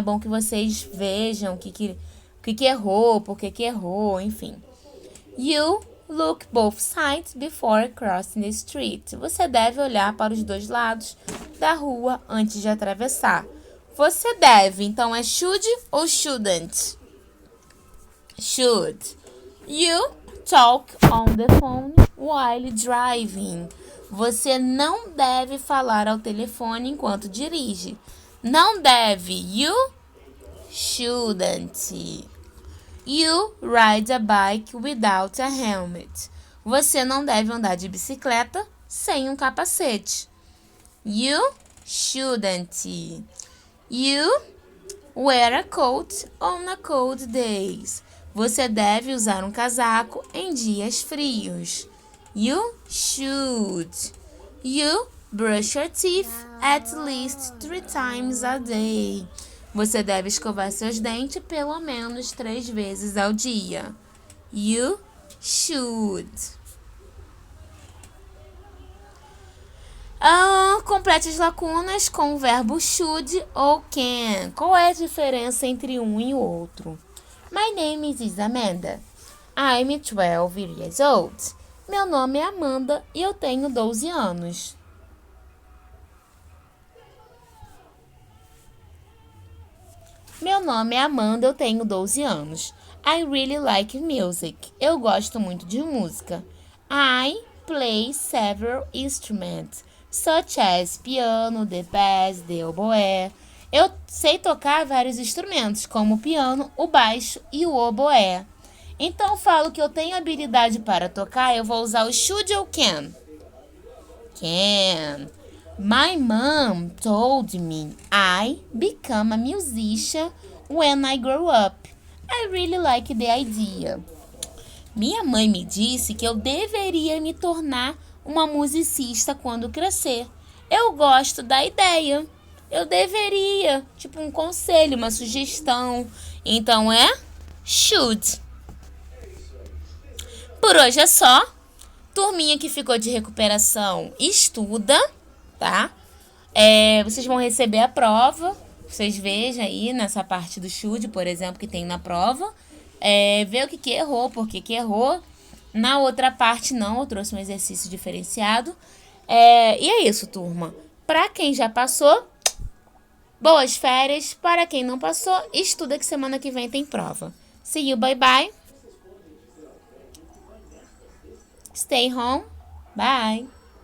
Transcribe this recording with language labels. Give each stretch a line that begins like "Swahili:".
Portuguese: É bom que vocês vejam o que errou, por que errou, enfim.
English: You look both sides before crossing the street.
Portuguese: Você deve olhar para os dois lados da rua antes de atravessar. Você deve, então é should ou shouldn't?
English: Should. You talk on the phone while driving.
Portuguese: Você não deve falar ao telefone enquanto dirige. Não deve.
English: You shouldn't. You ride a bike without a helmet.
Portuguese: Você não deve andar de bicicleta sem um capacete.
English: You shouldn't. You wear a coat on a cold days.
Portuguese: Você deve usar um casaco em dias frios.
English: You should. You brush your teeth at least 3 times a day.
Portuguese: Você deve escovar seus dentes pelo menos 3 vezes ao dia.
English: You should.
Portuguese: Complete as lacunas com o verbo should ou can. Qual é a diferença entre um e o outro?
English: My name is Amanda. I'm 12 years old.
Portuguese: Meu nome é Amanda e eu tenho 12 anos. Meu nome é Amanda, eu tenho 12 anos.
English: I really like music.
Portuguese: Eu gosto muito de música.
English: I play several instruments, such as piano, the bass, the oboe.
Portuguese: Eu sei tocar vários instrumentos, como o piano, o baixo e o oboé. Então, falo que eu tenho habilidade para tocar, eu vou usar o should ou can?
English: Can. My mom told me I become a musician when I grow up. I really like the idea.
Portuguese: Minha mãe me disse que eu deveria me tornar uma musicista quando crescer. Eu gosto da ideia. Eu deveria, tipo um conselho, uma sugestão. Então é should. Por hoje é só. Turminha que ficou de recuperação, estuda, tá? Vocês vão receber a prova. Vocês vejam aí nessa parte do should, por exemplo, que tem na prova. Ver o que errou, por que errou. Na outra parte não, eu trouxe um exercício diferenciado. E é isso, turma. Para quem já passou, boas férias. Para quem não passou, estuda que semana que vem tem prova.
English: See you, bye bye. Stay home. Bye.